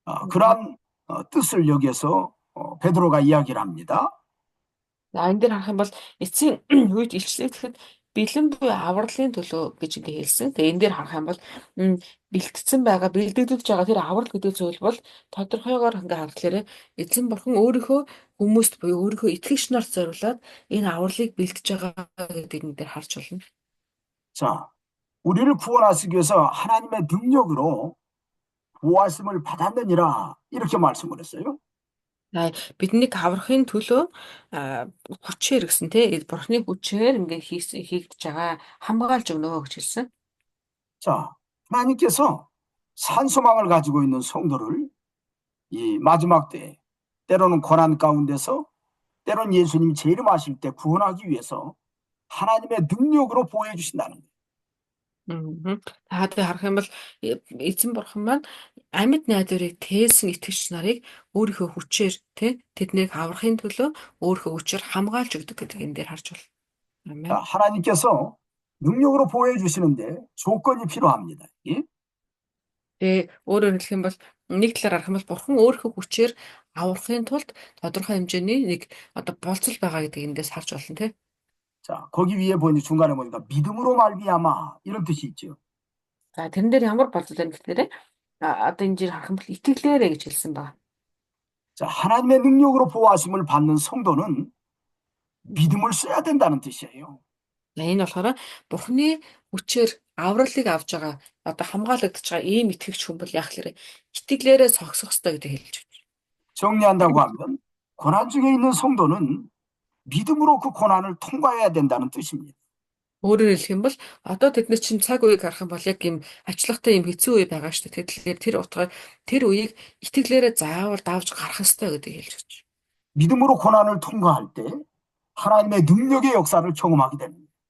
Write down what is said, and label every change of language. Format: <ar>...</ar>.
<ko>그러한 뜻을 여기에서 베드로가 이야기를 합니다.</ko> <mn>За энэ дээр харах юм бол эцсийн үед илчлэгдэхэд бэлэн буй авралын төлөө гэж ингэ хэлсэн. Тэгээ энэ дээр харах юм бол бэлтгэсэн байгаа, бэлдэгдэж байгаа тэр аврал гэдэг зүйл бол тодорхойгоор ингээ харахлаарэ эзэн бурхан өөрийнхөө хүмүүст буюу өөрийнхөө итгэгч нарт зориулаад энэ авралыг бэлдэж байгаа гэдгийг энэ дээр харж байна.</mn> <ko>자, 우리를 구원하시기 위해서 하나님의 능력으로 보호하심을 받았느니라 이렇게 말씀을 했어요.</ko> <mn>Биднийг аврахын төлөө хүчээр гэсэн тий бурхны хүчээр ингээ хийгдэж байгаа хамгаалж өгнө гэж хэлсэн.</mn> <ko>자, 하나님께서 산소망을 가지고 있는 성도를 이 마지막 때 때로는 고난 가운데서 때로는 예수님이 재림하실 때 구원하기 위해서 하나님의 능력으로 보호해 주신다는 거예요.</ko> <mn>Та тэгээ харах юм бол эзэн бурхан маань амьд найдварыг тээсэн итгэгч нарыг өөрийнхөө хүчээр тэднийг аврахын төлөө өөрийнхөө хүчээр хамгаалж өгдөг гэдэг энэ дээр харж байна. Амен.</mn> <ko>하나님께서 능력으로 보호해 주시는데 조건이 필요합니다. 예?</ko> <mn>Тэгээ өөрөөр хэлэх юм бол нэг талаар харах юм бол бурхан өөрийнхөө хүчээр аврахын тулд тодорхой хэмжээний нэг одоо болцол байгаа гэдэг эндээс харж байна тий.</mn> <ko>자, 거기 위에 보니 중간에 보니까 믿음으로 말미암아 이런 뜻이 있죠.</ko> <mn>За тэрэн дээр ямар болцол байна гэхээр одоо энэ жир харах юм бол итгэлээрээ гэж хэлсэн байна.</mn> <ko>자, 하나님의 능력으로 보호하심을 받는 성도는 믿음을 써야 된다는 뜻이에요.</ko> <mn>Энэ болохоор бурхны хүчээр авралыг авж байгаа одоо хамгаалагдж байгаа ийм итгэгч хүн бол яг л итгэлээрээ зогсох ёстой гэдэг хэлж байна.</mn> <ko>정리한다고 하면 고난 중에 있는 성도는 믿음으로 그 고난을 통과해야 된다는 뜻입니다.</ko> <mn>Өөрөөр хэлэх юм бол одоо тэд нар чинь цаг үеийг харах юм бол яг юм ачлахтай юм хэцүү үе байгаа шүү дээ. Тэгэхээр тэр утгаар тэр үеийг итгэлээрээ заавал давж гарах ёстой гэдгийг хэлж өгч.</mn> <ko>믿음으로 고난을 통과할 때 하나님의 능력의 역사를 경험하게 됩니다.</ko>